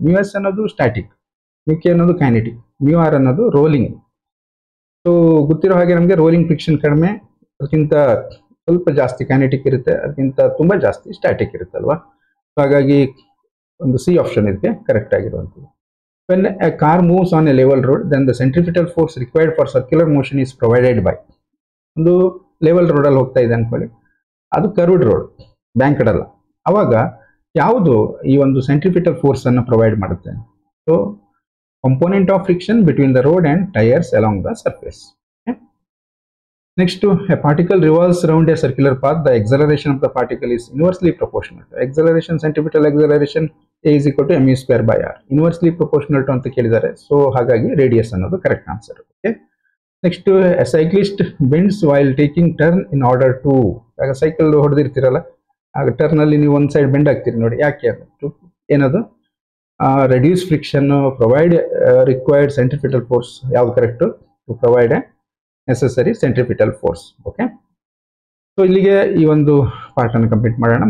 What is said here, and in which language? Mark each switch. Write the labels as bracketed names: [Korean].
[Kannada] μs ಅನ್ನೋದು static, μk ಅನ್ನೋದು kinetic, μr ಅನ್ನೋದು ರೋಲಿಂಗ್. ಸೊ ಗೊತ್ತಿರೋ ಹಾಗೆ ನಮಗೆ ರೋಲಿಂಗ್ ಫ್ರಿಕ್ಷನ್ ಕಡಿಮೆ, ಅದಕ್ಕಿಂತ ಸ್ವಲ್ಪ ಜಾಸ್ತಿ ಕೈನೆಟಿಕ್ ಇರುತ್ತೆ, ಅದಕ್ಕಿಂತ ತುಂಬಾ ಜಾಸ್ತಿ ಸ್ಟ್ಯಾಟಿಕ್ ಇರುತ್ತೆ ಅಲ್ವಾ. ಸೊ ಹಾಗಾಗಿ ಒಂದು ಸಿ ಆಪ್ಷನ್ ಇದಕ್ಕೆ ಕರೆಕ್ಟ್ ಆಗಿರುವಂಥದ್ದು. [English] When a car moves on a level road, then the centripetal force required for circular motion is provided by. [Kannada] ಒಂದು ಲೆವೆಲ್ ರೋಡ್ ಅಲ್ಲಿ ಹೋಗ್ತಾ ಇದೆ ಅನ್ಕೊಳ್ಳಿ, ಅದು ಕರ್ವ್ಡ್ ರೋಡ್, ಬ್ಯಾಂಕ್ಡ್ ಅಲ್ಲ. ಅವಾಗ ಯಾವುದು ಈ ಒಂದು ಸೆಂಟ್ರಿಪಿಟಲ್ ಫೋರ್ಸ್ ಅನ್ನು ಪ್ರೊವೈಡ್ ಮಾಡುತ್ತೆ? [English] So component of friction between the road and tyres along the surface. Next, a particle revolves around a circular path. The acceleration of the particle is inversely proportional to acceleration. Centripetal acceleration A is equal to mu square by r. Inversely proportional to [Kannada] ಅಂತ ಕೇಳಿದ್ದಾರೆ. So ಹಾಗಾಗಿ radius ಅನ್ನೋದು correct answer. [English] Okay, next, a cyclist bends while taking turn in order to. [Kannada] ಆಗ cycle ಹೊಡೆದಿರ್ತೀರಲ್ಲ, ಆಗ turn ಅಲ್ಲಿ ನೀವು ಒಂದು side bend ಆಗ್ತೀರಿ ನೋಡಿ, ಯಾಕೆ ಅದು ಏನದು? [English] Reduce friction, provide required centripetal force. [Kannada] ಯಾವ್ದು correct? [English] To provide a necessary centripetal force. Okay, [Kannada] so ಇಲ್ಲಿಗೆ ಈ ಒಂದು ಪಾರ್ಟ್ ಅನ್ನು ಕಂಪ್ಲೀಟ್ ಮಾಡೋಣ.